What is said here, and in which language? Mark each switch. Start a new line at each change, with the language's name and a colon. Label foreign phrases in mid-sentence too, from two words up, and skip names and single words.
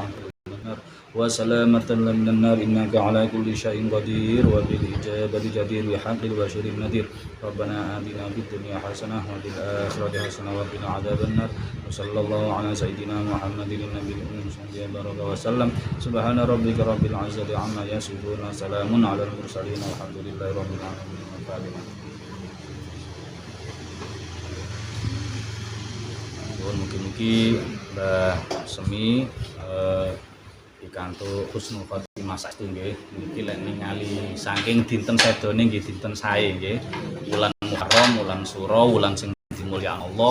Arabic: وسلامة من النار إنك على كل شيء قدير وبالإجابة جدير بحق البشر النذير ربنا آتنا في الدنيا حسنة وفي الآخرة حسنة وقنا عذاب النار وصلى الله على سيدنا محمد النبي الأمي صلى الله عليه وسلم سبحان ربك رب العزة عما يصفون وسلام على المرسلين والحمد لله رب العالمين.
Javanese: Mugi-mugi Mbah Semi pikantuk
Arabic: حسن الخاتمة
Javanese: saestu nggih. Niki lek ningali saking dinten sedone nggih dinten sae nggih. Wulan Muharram, wulan Suro, wulan sing dimulyakno Allah.